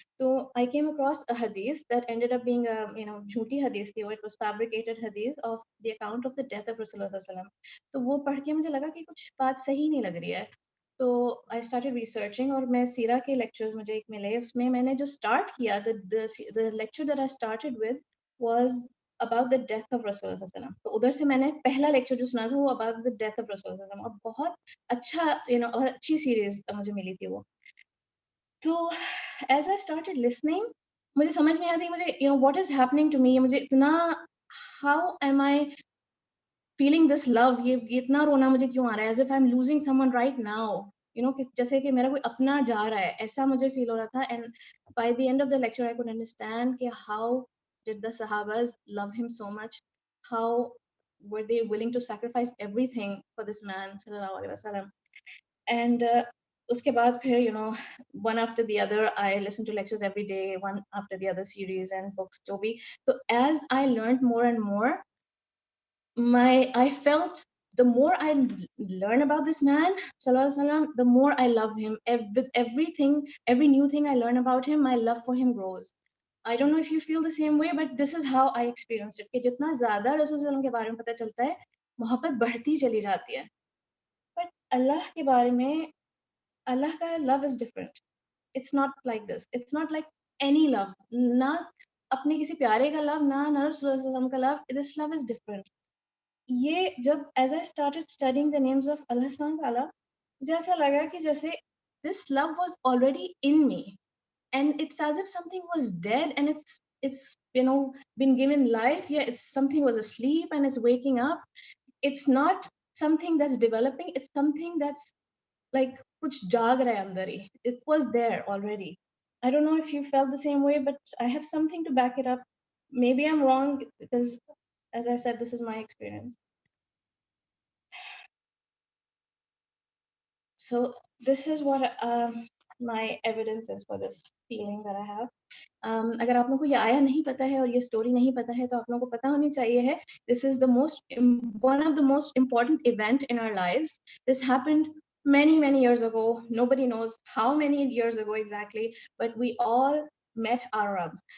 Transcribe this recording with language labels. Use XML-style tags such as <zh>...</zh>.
<en>تو I came across a hadith that ended up being a</en> <ur>جھوٹی حدیث تھی.</ur> <en>It was fabricated hadith of the account of the death of Rasulullah صلی اللہ علیہ وسلم.</en> <ur>تو وہ پڑھ کے مجھے لگا کہ کچھ بات صحیح نہیں لگ رہی ہے. تو</ur> <en>I started researching</en> <ur>اور میں سیرہ کے لیکچرز مجھے ایک ملے. اس میں میں نے جو اسٹارٹ کیا</ur> <en>the lecture that I started with was about the death of Rasulullah صلی اللہ علیہ وسلم.</en> <ur>تو ادھر سے میں نے پہلا لیکچر جو سنا تھا وہ</ur> <en>about the death of Rasulullah</en> <ur>صلی اللہ علیہ وسلم. اور بہت اچھا اچھی سیریز مجھے ملی تھی وہ.</ur> <en>تو as I started listening</en> <ur>مجھے سمجھ میں آتی مجھے</ur> <en>What is happening to me.</en> <ur>مجھے اتنا</ur> <en>how am I feeling this love,</en> <ur>یہ اتنا رونا مجھے کیوں آ رہا ہے،</ur> <en>as if I am losing someone right now,</en> <ur>جیسے کہ میرا کوئی اپنا جا رہا ہے، ایسا مجھے فیل ہو رہا تھا.</ur> <en>And by the end of the lecture I could understand کہ how did the صحاباز love him so much, how were they willing to sacrifice everything for this man صلی اللہ علیہ وسلم. And</en> <ur>اس کے بعد پھر</ur> <en>one after the other I listen to lectures every day, one after the other series and books</en> <ur>جو بھی.</ur> <en>تو as I learned more and more, I felt the more I learn about this man sallallahu alaihi wasallam, the more I love him. With everything, every new thing I learn about him, my love for him grows. I don't know if you feel the same way, but this is how I experienced it.</en> <ur>کہ جتنا زیادہ رسول صلی اللہ علیہ وسلم کے بارے میں پتہ چلتا ہے، محبت بڑھتی چلی جاتی ہے. بٹ اللہ کے بارے میں، اللہ کا</ur> <en>love is different. It's not like this. It's not like any love.</en> <ur>نہ اپنے کسی پیارے کا love، نہ رسول اللہ صلی اللہ علیہ وسلم کا love.</ur> <en>This love is different.</en> <ur>یہ جب</ur> <en>as I started studying the names of Allah subhanahu wa ta'ala,</en> <ur>مجھے ایسا لگا کہ جیسے</ur> <en>this love was already in me, and it's as if something was dead and it's been given life. Yeah, it's something was asleep and it's waking up. It's not something that's developing, it's something that's like</en> <ur>kuch jaag raha hai andar hi.</ur> <en>It was there already. I don't know if you felt the same way, but I have something to back it up. Maybe I'm wrong because, as I said, this is my experience. So this is what my evidence is for this feeling that I have.</en> <ur>اگر آپ لوگوں کو یہ آیا نہیں پتا ہے اور یہ اسٹوری نہیں پتا ہے تو آپ لوگوں کو پتا ہونی چاہیے ہے.</ur> <en>This is the one of the most important event in our lives. This happened many years ago. Nobody knows how many years ago exactly, but we all met our Rabb.</en>